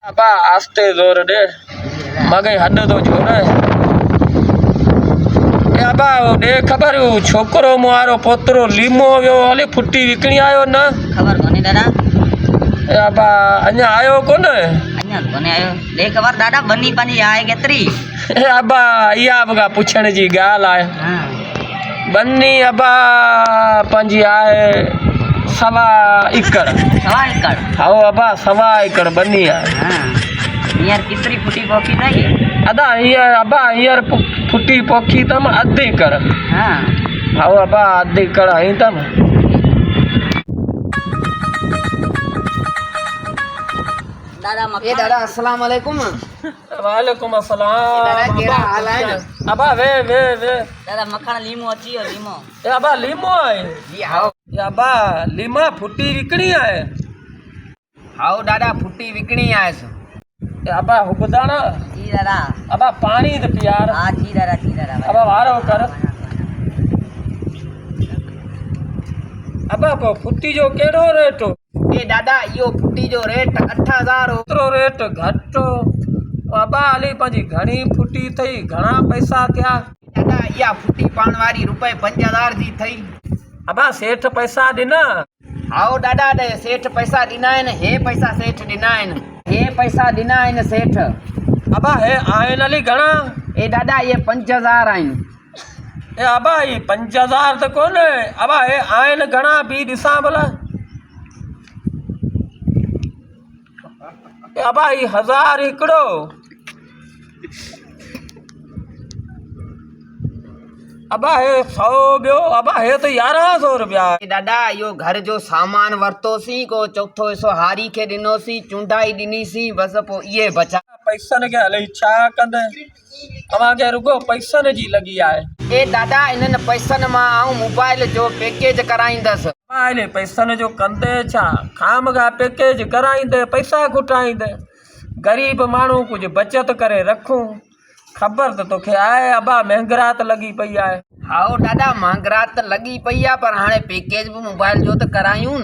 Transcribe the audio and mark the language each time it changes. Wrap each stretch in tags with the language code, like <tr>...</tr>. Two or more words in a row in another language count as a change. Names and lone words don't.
<sd>अबा आस्ते जोर दे मगे हद तो जोर ए अबा दे खबर छोकरो मारो पोतरो लीमो व्यो हले फुट्टी विकणी आयो न खबर कोनी दादा ए अबा अञा आयो कोन अञा कोने आयो दे खबर दादा बनी पंजी आए केतरी ए अबा इया बगा पुछण जी गाल आए हां बनी अबा पंजी आए सवा एकड़ हाओ अबा सवा एकड़ बनी है हां यार कितरी फुटी पोखी नहीं अदा यार अबा यार फुटी पोखी तम आधे एकड़ हां हाओ अबा आधे एकड़ आई तम दादा ये दादा</sd> <ar>السلام عليكم. وعليكم السلام</ar> <sd>दादा केड़ा हाल है अबा वे दादा मखण लीमो अचियो लीमो ए अबा लीमो है जी हाओ ए अबा लीमा फुटी विकणी है हाओ दादा फुट्टी विकणी आए सो ए अबा हुबदाना जी दादा अबा पानी दे प्यार हां जी दादा अबा वारो कर अबा फुटी जो केड़ो रेट ए दादा यो फुट्टी जो रेट 8000 ओतरो रेट घट अबा हली पंजी घणी फुटी थई घणा पैसा क्या दादा या फुट्टी पाण वारी रुपए 5000 जी थई अबा सेठ पैसा दिना हाओ दादा दे सेठ पैसा दिना है हे पैसा सेठ दिना है हे पैसा दिना है सेठ अबा हे आयन अली घणा ए दादा ये 5000 आइन ए अबा ये 5000 तो कोन अबा हे आयन घणा बी दिसा भला ए अबा ये 1000 एकड़ो अबा हे 100 बियो अबा हे तो 1100 रुपया ए दादा यो घर जो सामान वरतोसी को चौथो हिस्सो हारी के दिनोसी चुंडाई दिनीसी बस पो ये बचा पैसा ने के हले छा कंदे अवा के रुगो पैसा ने जी लगी आए ए दादा इनन पैसन मां आऊं मोबाइल जो पैकेज कराईंदस आले पैसा ने जो कंदे छा खाम का पैकेज कराईंदे पैसा कुटाईंदे गरीब मानू कुछ बचत करे रखूं खबर तो तोखे आए अबा महंगरात लगी पई आए हाओ दादा महंगरात लगी पई आ पर हाणे पैकेज भी मोबाइल जो तो करायूं</sd>